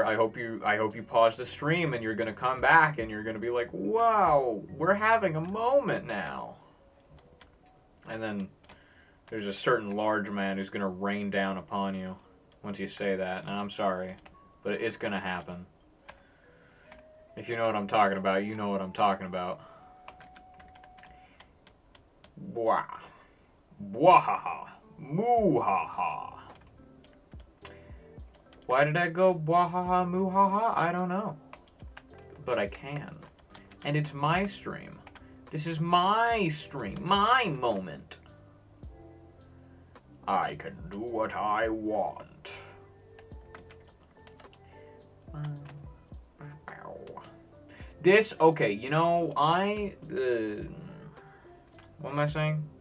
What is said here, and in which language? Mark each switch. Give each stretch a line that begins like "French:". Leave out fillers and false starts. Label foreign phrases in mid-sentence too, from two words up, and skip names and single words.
English: I hope you pause the stream and you're gonna come back and you're gonna be like, wow, we're having a moment now. And then there's a certain large man who's gonna rain down upon you once you say that. And I'm sorry, but it's gonna happen. If you know what I'm talking about, you know what I'm talking about. Bwah. Bwahaha. Moo-ha-ha. Why did I go bwahaha moo-ha-ha? I don't know. But I can. And it's my stream. This is my stream. My moment. I can do what I want. This, okay, you know, what am I saying?